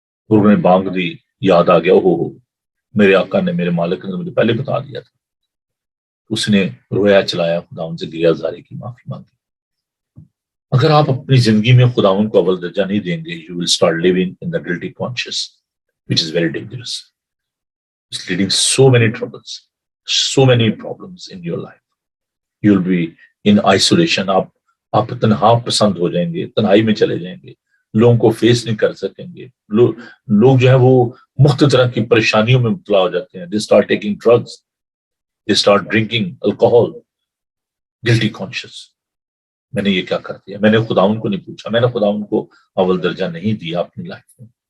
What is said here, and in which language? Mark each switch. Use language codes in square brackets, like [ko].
[ur] انہوں نے بانگ دی, یاد آ گیا, ہو میرے آقا نے, میرے مالک نے مجھے پہلے بتا دیا تھا. اس نے رویا چلایا, خداوند سے گریہ زاری کی, معافی مانگی. اگر آپ اپنی زندگی میں خداوند کو اول درجہ نہیں دیں گے, [en] you will start living in the guilty conscience, which is very dangerous. It's leading so many troubles, so many problems in your life. You will be in isolation. [ur] آپ تنہا پسند ہو جائیں گے, تنہائی میں چلے جائیں گے, لوگوں کو فیس نہیں کر سکیں گے. لوگ جو ہے وہ مختلف طرح کی پریشانیوں میں مبتلا ہو جاتے ہیں. [en] They start taking drugs, they start drinking alcohol. Guilty conscious. [ur] میں نے یہ کیا کر دیا, میں نے خداوند کو نہیں پوچھا, میں نے خداوند کو اول درجہ نہیں دیا اپنی لائف میں.